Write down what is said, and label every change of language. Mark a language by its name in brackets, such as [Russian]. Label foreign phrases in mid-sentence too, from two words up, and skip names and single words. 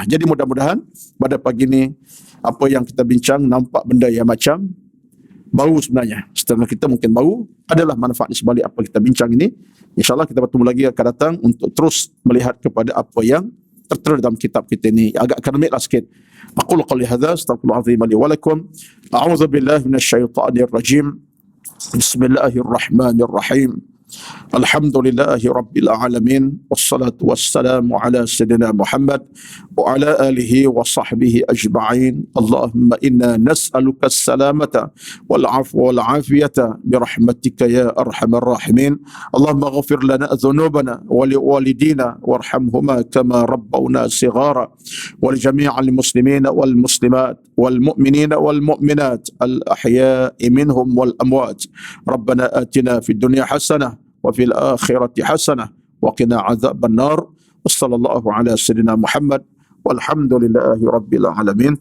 [Malay] Jadi mudah-mudahan pada pagi ni apa yang kita bincang nampak benda yang macam baru sebenarnya. Setengah kita mungkin baru, adalah manfaat di sebalik apa kita bincang ini. InsyaAllah kita bertemu lagi akan datang untuk terus melihat kepada apa yang tertera dalam kitab kita ini. Agak akademik lah sikit. [Arabic] أقول قولي هذا، أستغفر الله العظيم لي ولكم. أعوذ بالله من الشيطان الرجيم. بسم الله الرحمن الرحيم. الحمد لله رب العالمين. والصلاة والسلام على سيدنا محمد وعلى آله وصحبه أجمعين. اللهم إنا نسألك السلامة والعفو والعافية برحمتك يا أرحم الراحمين. اللهم اغفر لنا ذنوبنا ولوالدينا وارحمهما كما ربونا صغارا ولجميع المسلمين والمسلمات والمؤمنين والمؤمنات الأحياء منهم والأموات. ربنا آتنا في الدنيا حسنة وفي الآخرة حسنة وقنا عذاب النار. وصلى الله على سيدنا محمد والحمد لله رب العالمين.